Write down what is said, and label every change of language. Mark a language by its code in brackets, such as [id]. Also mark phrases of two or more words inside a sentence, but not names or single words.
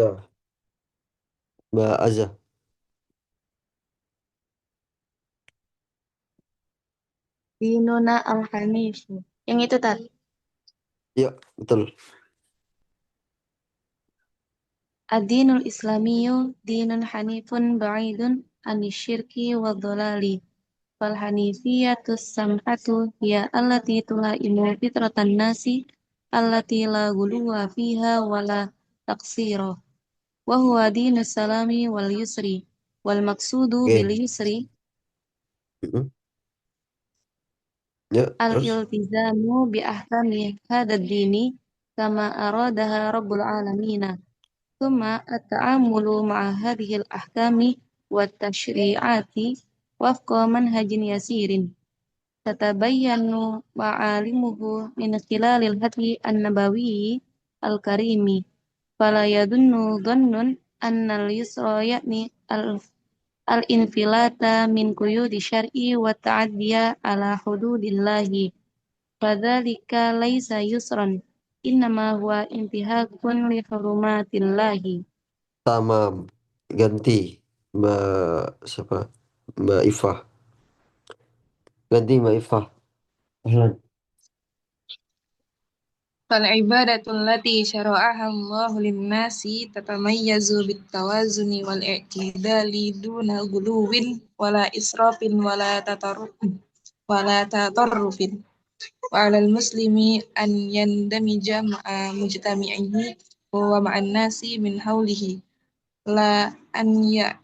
[id] Mbak Azza. [ar] ديننا الحنيف. [id] Yang itu tadi. Ya, betul. [ar] الدين الإسلامي دين حنيف بعيد عن الشرك والضلال. فالحنيفية السمحة هي التي تلائم فطرة الناس التي لا غلو فيها ولا تقصير. وهو دين السلام واليسر. والمقصود ب [id] Oke. [ar] yusri [id] Mm-mm. Ya, terus. [ar] الالتزام بأحكام هذا الدين كما أرادها رب العالمين. ثم التعامل مع هذه الأحكام والتشريعات وفق منهج يسير تتبين معالمه من خلال الهدي النبوي الكريم فلا يظن ظن أن اليسر يعني الانفلات من قيود الشرع والتعدي على حدود الله فذلك ليس يسرا إنما هو انتهاك لحرمات الله. Tamam. [id] Ganti. Mbak siapa? Mbak Ifah. Ganti Mbak Ifah. [ar] Ahlan. فالعبادة التي شرعها الله للناس تتميز بالتوازن والاعتدال دون غلو ولا إسراف ولا تطرف وعلى المسلم أن يندمج مع مجتمعه ومع الناس من حوله لا أن ي...